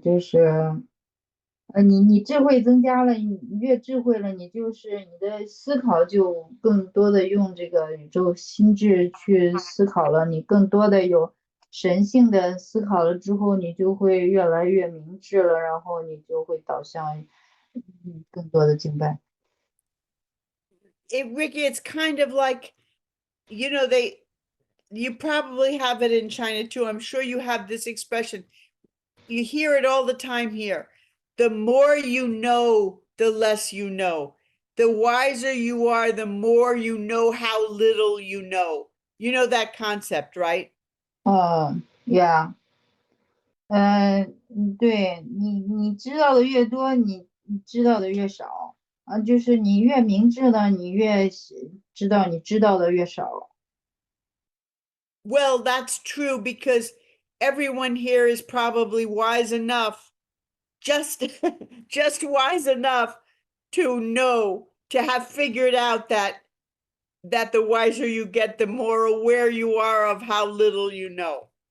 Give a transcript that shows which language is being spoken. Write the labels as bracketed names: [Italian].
[Chinese] 就是你智慧增加了，你越智慧了，你就是你的思考就更多的用这个宇宙心智去思考了，你更多的有神性的思考了之后，你就会越来越明智了，然后你就会导向更多的敬拜。 [English] Ricky, it's kind of like, you probably have it in China too. I'm sure you have this expression. You hear it all the time here. The more you know, the less you know. The wiser you are, the more you know how little you know. You know that concept, right? Yeah. [Chinese] 对你知道的越多，你知道的越少啊，就是你越明智呢，你越知道你知道的越少。 [English] Well, that's true because everyone here is probably wise enough, just just wise enough to know, to have figured out that the wiser you get, the more aware you are of how little you know.